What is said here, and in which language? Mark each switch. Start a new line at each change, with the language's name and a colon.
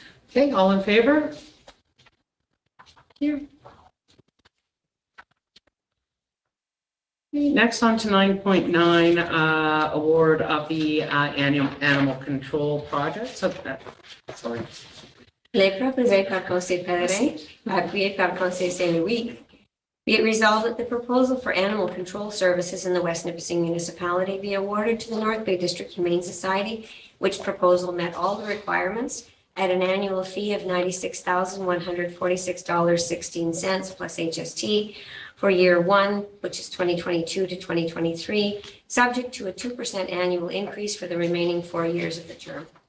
English: Okay, all in favor? Here. Next on to 9.9, award of the animal control project. So, sorry.
French: Les proposé par Conseil Pellerin, appuyé par Conseil Saint-Louis.
English: Be it resolved that the proposal for animal control services in the West Nipissing municipality be awarded to the North Bay District Humane Society, which proposal met all the requirements at an annual fee of $96,146.16 plus HST for year one, which is 2022 to 2023, subject to a 2% annual increase for the remaining 4 years of the term.